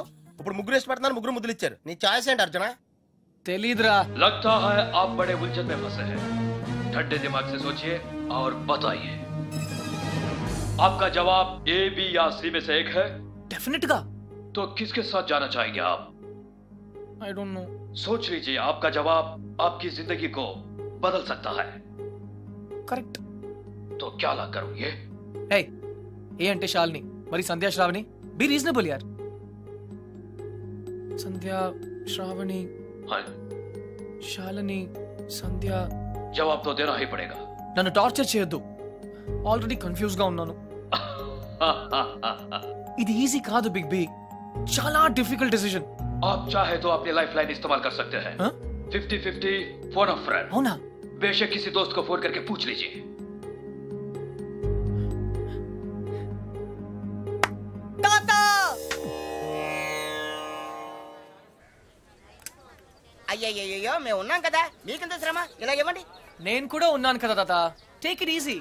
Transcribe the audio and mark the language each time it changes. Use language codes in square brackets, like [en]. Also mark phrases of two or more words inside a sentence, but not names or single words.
[te] ఇప్పుడు ముగ్గురు ఇష్టపడుతున్నారు, ముగ్గురు ముద్దులు ఇచ్చారు. నీ ఛాయిస్ ఏంటి అర్జున? తెలీదురా. [hi] लगता है आप बड़े उलझन में फंसे हैं. ठंडे दिमाग से सोचिए और बताइए. आपका जवाब ए, बी या सी में से एक है. [te] డెఫినెట్ గా. [hi] तो किसके साथ जाना चाहेंगे आप? [en] I don't know. [hi] सोच लीजिए. आपका जवाब आपकी जिंदगी को बदल सकता है. करेक्ट. तो क्या ला करोगे? [te] Hey, ఏ అంటే శాలిని, మరి సంధ్యా శ్రావణి. [en] be reasonable [te] యార్. సంధ్యా శ్రావణి, శాలిని, సంధ్య. [hi] जवाब तो देना ही पड़ेगा. [te] నన్ను టార్చర్ చేయొద్దు. [en] already confuse [te] గా ఉన్నాను. ఇది ఈజీ కాదు బిగ్ బి, చాలా [en] difficult decision. [hi] आप चाहे तो अपनी [en] life line [hi] इस्तेमाल कर सकते हैं. [en] 50-50 phone of friend. [te] అవునా? [hi] बेशक किसी दोस्त को फोन करके पूछ लीजिए. [te] అయ్యయ్యో, మేము ఉన్నాం కదా, మీకెంత శ్రమ? ఇలా ఇవ్వండి. నేను కూడా ఉన్నాను కదా తాత. [en] take it easy.